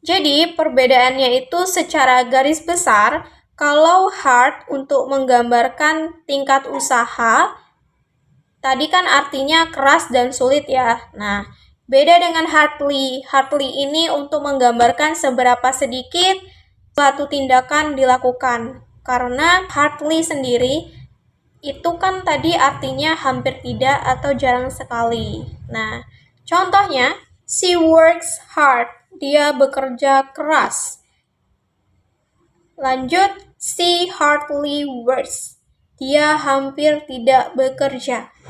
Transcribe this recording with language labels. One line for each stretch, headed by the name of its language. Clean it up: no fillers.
Indonesian: Jadi perbedaannya itu secara garis besar, kalau hard untuk menggambarkan tingkat usaha, tadi kan artinya keras dan sulit ya. Nah, beda dengan hardly. Hardly ini untuk menggambarkan seberapa sedikit suatu tindakan dilakukan. Karena hardly sendiri itu kan tadi artinya hampir tidak atau jarang sekali. Nah, contohnya,
English: she works hard.
Indonesian: Dia bekerja keras. Lanjut,
English: she hardly works.
Indonesian: Dia hampir tidak bekerja.